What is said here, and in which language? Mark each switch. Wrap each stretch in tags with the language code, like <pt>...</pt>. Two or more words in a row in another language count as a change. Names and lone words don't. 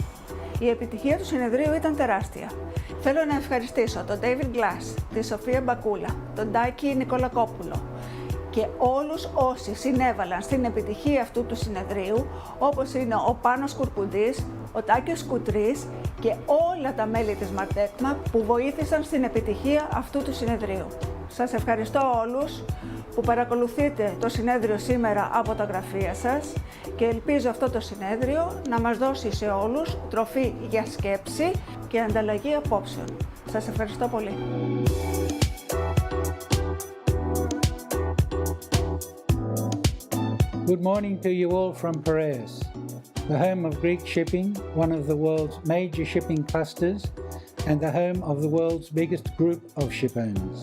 <el>Η επιτυχία του συνεδρίου ήταν τεράστια. Θέλω να ευχαριστήσω τον David Glass, τη Σοφία Μπακούλα, τον Τάκη Νικολακόπουλο και όλους όσοι συνέβαλαν στην επιτυχία αυτού του συνεδρίου, όπως είναι ο Πάνος Κουρκουντής, ο Τάκης Κουτρής και όλα τα μέλη της Μαρτέκμα που βοήθησαν στην επιτυχία αυτού του συνεδρίου. Σας ευχαριστώ όλους που παρακολουθείτε το συνέδριο σήμερα από τα γραφεία σας και ελπίζω αυτό το συνέδριο να μας δώσει σε όλους τροφή για σκέψη και ανταλλαγή απόψεων. Σας ευχαριστώ πολύ.</el> <en>Good morning to you all from Piraeus, the home of Greek shipping, one of the world's major shipping clusters, and the home of the world's biggest group of shipowners.</en>